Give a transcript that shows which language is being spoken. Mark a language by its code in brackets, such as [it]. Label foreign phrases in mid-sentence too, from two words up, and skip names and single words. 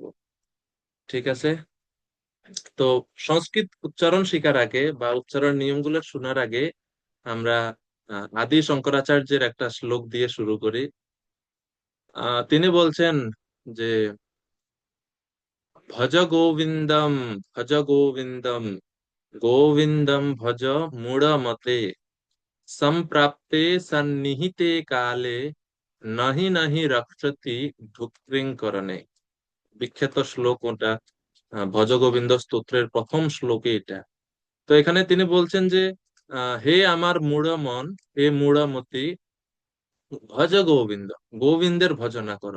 [bn] ঠিক আছে? তো সংস্কৃত উচ্চারণ শিখার আগে বা উচ্চারণ নিয়মগুলো শোনার আগে আমরা আদি শঙ্করাচার্যের একটা শ্লোক দিয়ে শুরু করি। তিনি বলছেন যে, [sa] ভজ গোবিন্দম, ভজ গোবিন্দম, গোবিন্দম ভজ মূঢ়মতে, সম্প্রাপ্তে সন্নিহিতে কালে, নাহি নাহি রক্ষতি ঢুকৃংকরণে। [bn] বিখ্যাত শ্লোক ওটা, ভজ গোবিন্দ স্তোত্রের প্রথম শ্লোকে এটা। তো এখানে তিনি বলছেন যে, হে আমার মূঢ় মন, হে মূঢ়মতি, [sa] ভজ গোবিন্দ, [bn] গোবিন্দের ভজনা করো।